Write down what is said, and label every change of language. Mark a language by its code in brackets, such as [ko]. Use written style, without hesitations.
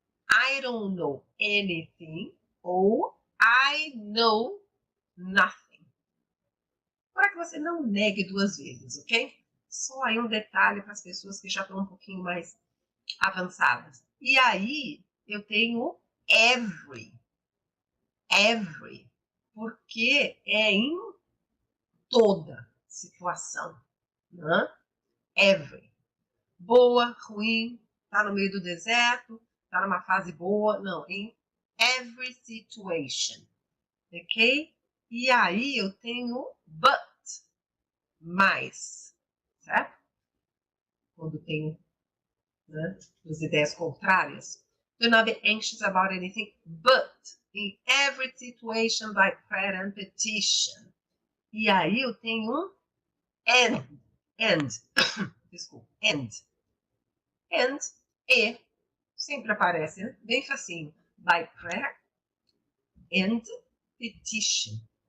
[en] I don't know anything ou I know nothing. [pt] Para que você não negue duas vezes, ok? Só aí um detalhe para as pessoas que já estão um pouquinho mais avançadas. E aí eu tenho every, porque é em toda situação, né? Every. Boa, ruim, tá no meio do deserto, tá numa fase boa, não, em every situation, ok? E aí eu tenho but, mais, certo? Quando tenho, né, as ideias contrárias. [en] Do not be anxious about anything, but in every situation by prayer and petition. [pt] E aí eu tenho um and, desculpa, and, e, sempre aparece, né? Bem facinho, [en] by prayer and petition.